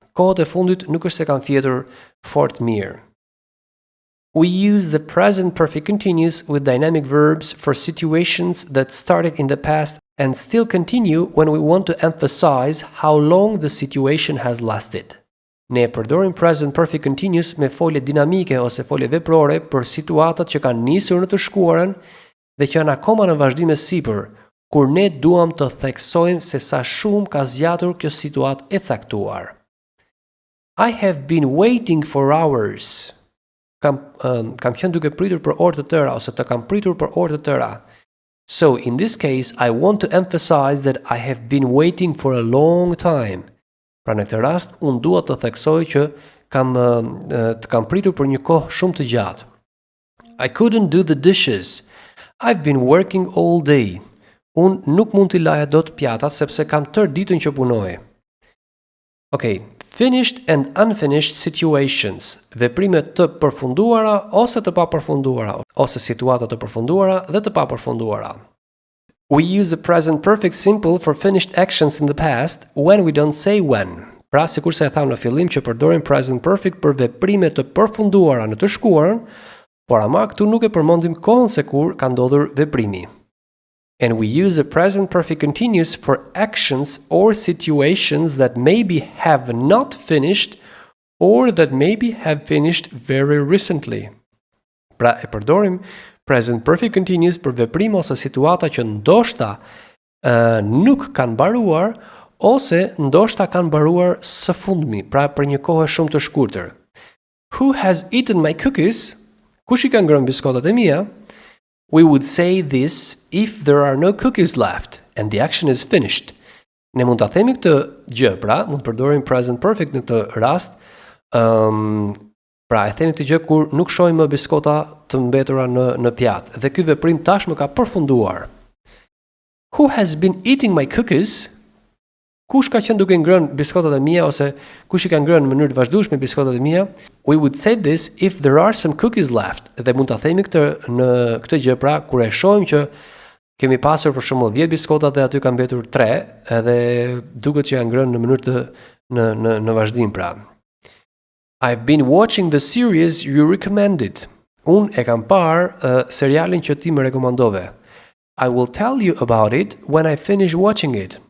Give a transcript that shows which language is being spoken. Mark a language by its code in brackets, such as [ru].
[sq] Kohët e fundit nuk është se kam fjetur fort mirë. [en] We use the present perfect continuous with dynamic verbs for situations that started in the past and still continue when we want to emphasize how long the situation has lasted. [sq] Ne përdorim present perfect continuous me folje dinamike ose folje veprore për situatat që kanë nisur në të shkuarën dhe që janë akoma në vazhdim e sipër, kur ne duam të theksojmë se sa shumë ka zgjatur kjo situatë e caktuar. [en] I have been waiting for hours. [sq] Kam qenë duke pritur për orë të tëra ose të kam pritur për orë të tëra. [en] So in this case I want to emphasize that I have been waiting for a long time. [sq] Pra në këtë rast unë dua të theksoj që kam pritur për një kohë shumë të gjatë. [en] I couldn't do the dishes. I've been working all day. [sq] Unë nuk mund t'i laja dot pjatat sepse kam tërë ditën që punoj. [en] Okay, finished and unfinished situations. [sq] Veprime të përfunduara ose të papërfunduara, ose situata të përfunduara dhe të papërfunduara. [en] We use the present perfect simple for finished actions in the past when we don't say when. [sq] Pra, sikurse e tham në fillim që përdorim present perfect për veprime të përfunduara në të shkuarën, por ama këtu nuk e përmendim kohën se kur ka ndodhur veprimi. [en] And we use the present perfect continuous for actions or situations that maybe have not finished or that maybe have finished very recently. [sq] Pra e përdorim Present perfect continuous për veprim ose situata që ndoshta nuk kanë mbaruar ose ndoshta kanë mbaruar së fundmi, pra për një kohë shumë të shkurtër. [en] Who has eaten my cookies? [sq] Kush I ka ngrënë biskotat e mia? [en] We would say this if there are no cookies left and the action is finished. [sq] Ne mund ta themi këtë gjë, pra mund të përdorim present perfect në këtë rast. Pra e themi këtë gjë kur nuk shohim më biskota të mbetura në pjatë dhe ky veprim tashmë ka përfunduar. [en] Who has been eating my cookies? [sq] Kush ka qenë duke ngrënë biskotat e mia ose kush I ka ngrënë në mënyrë të vazhdueshme biskotat e mia? [en] We would say this if there are some cookies left. [sq] Dhe mund ta themi këtë në këtë gjë pra kur e shohim që kemi pasur për shembull 10 biskota dhe aty ka mbetur 3, edhe duket që janë ngrënë në mënyrë të në vazhdim pra. [en] I've been watching the series you recommended. [sq] Unë e kam parë serialin që ti më rekomandove. [en] I will tell you about it when I finish watching it.